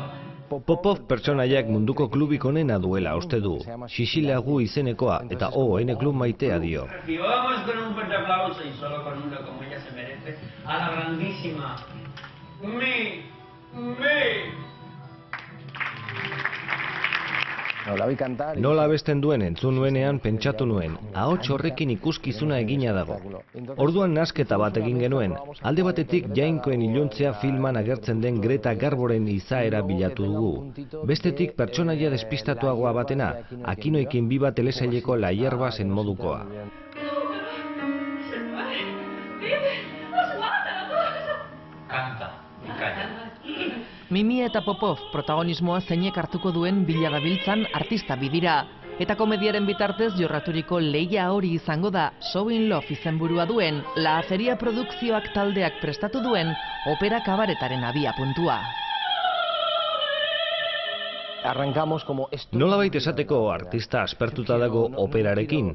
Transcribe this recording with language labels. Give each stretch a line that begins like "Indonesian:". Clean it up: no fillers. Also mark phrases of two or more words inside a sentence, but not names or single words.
Basque: Popov pertsonaiak munduko klubik onena duela uste du. Xixilegu izenekoa eta klub maitea dio.
Spanish: Y vamos con un fuerte aplauso y solo con uno como ella se merece a la grandísima Mi.
Basque: Nola abesten duen entzun nuenean pentsatu nuen, ahots horrekin ikuskizuna egina dago. Orduan nasketa bat egin genuen, alde batetik Jainkoen iluntzea filman agertzen den Greta Garboren izaera bilatu dugu. Bestetik pertsonaia despistatuagoa batena, Akinoekin biba telesaileko La hierba zen modukoa.
Spanish: Canta y calla.
Basque: Mimi eta Popov protagonismoa zeinek hartuko duen bila dabiltzan artista bidira. Eta komediaren bitartez jorraturiko lehia hori izango da Show in Love izenburua duen La Aceria produkzioak taldeak prestatu duen opera kabaretaren abiapuntua. Nolabait esateko artista aspertuta dago operarekin.